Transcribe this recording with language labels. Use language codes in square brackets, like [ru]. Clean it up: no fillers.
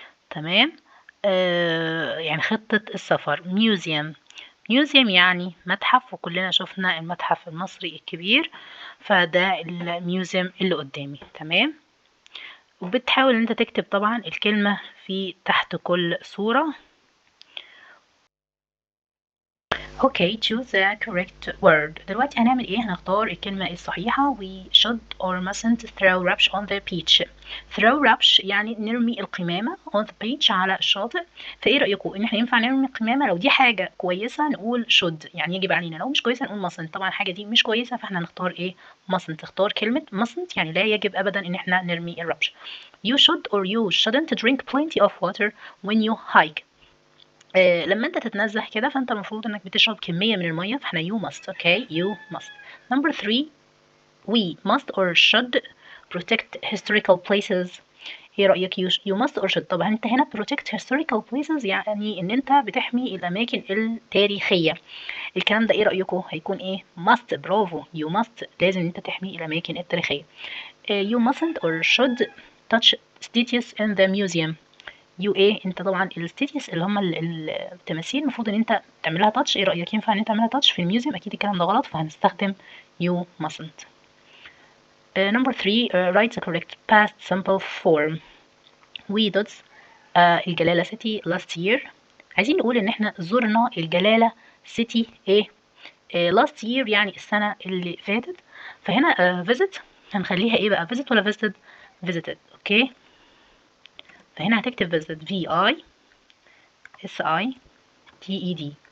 [ar] تمام. يعني خطة السفر. museum. museum يعني متحف، وكلنا شفنا المتحف المصري الكبير، فده الميوزيوم اللي قدامي. تمام. وبتحاول ان انت تكتب طبعا الكلمة في تحت كل صورة. [en] Okay choose the correct word. [ar] دلوقتي هنعمل ايه؟ هنختار الكلمة الصحيحة. [en] we should or mustn't throw rubbish on the beach. throw rubbish [ar] يعني نرمي القمامة [en] on the beach [ar] على الشاطئ. فايه رأيكم ان احنا ينفع نرمي القمامة؟ لو دي حاجة كويسة نقول should، يعني يجب علينا. لو مش كويسة نقول mustn't. طبعا الحاجة دي مش كويسة فاحنا نختار ايه؟ mustn't. تختار كلمة mustn't يعني لا يجب ابدا ان احنا نرمي الربش. [en] you should or you shouldn't drink plenty of water when you hike. [ar] لما انت تتنزه كده فانت المفروض انك بتشرب كمية من المية، فاحنا [en] you must. okay you must. number 3 we must or should protect historical places. [ar] ايه رأيك؟ [en] you must or should. [ar] طبعا انت هنا [en] protect historical places [ar] يعني ان انت بتحمي الاماكن التاريخية. الكلام ده ايه رأيكم؟ هيكون ايه؟ must. برافو. [en] you must [ar] لازم انت تحمي الاماكن التاريخية. [en] you mustn't or should touch statues in the museum. [ar] يو ايه؟ انت طبعا الستيتيس اللي هم التماثيل المفروض ان انت تعملها تاتش. ايه رايك؟ ينفع ان انت تعملها تاتش في الميوزيوم؟ اكيد الكلام ده غلط، فهنستخدم [en] you mustn't. number 3 write the correct past simple form. we dots الجلالة city last year. [ar] عايزين نقول ان احنا زرنا الجلالة city ايه؟ [en] last year [ar] يعني السنة اللي فاتت. فهنا visit هنخليها ايه بقى؟ visit ولا visited؟ visited. اوكي. فهنا هتكتب visit v i s i t e d.